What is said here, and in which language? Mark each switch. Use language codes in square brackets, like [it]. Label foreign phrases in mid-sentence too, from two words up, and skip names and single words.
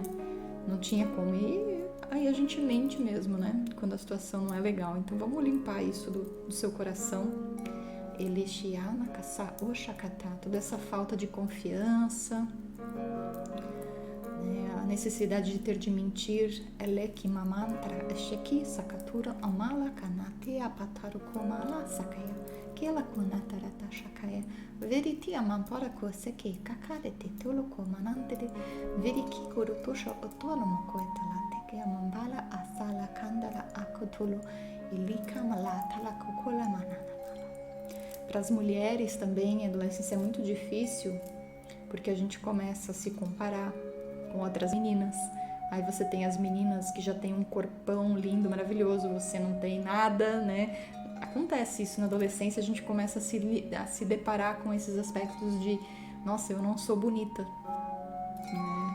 [pt] Não tinha como, e aí a gente mente mesmo, né? Quando a situação não é legal, então vamos limpar isso do seu coração. Elixiana Kassa Oshakata, toda essa falta de confiança, né, a necessidade de ter de mentir, Eleki Mamantra, Esheki Sakatura Amala Kanate Apataru Komala Sakaya, Kela Kunatarata Shakaya, Veriti Amampora Koseki, Kakarete Toloko Manantere, Veriki Kurutosha Otonomo Koetalate, Amambala Asala Kandala Akotolo, Ilika Malatala Kokola Manana. Para as mulheres também, a adolescência é muito difícil, porque a gente começa a se comparar com outras meninas. Aí você tem as meninas que já têm um corpão lindo, maravilhoso, você não tem nada, né? Acontece isso na adolescência, a gente começa a se deparar com esses aspectos de, nossa, eu não sou bonita, né?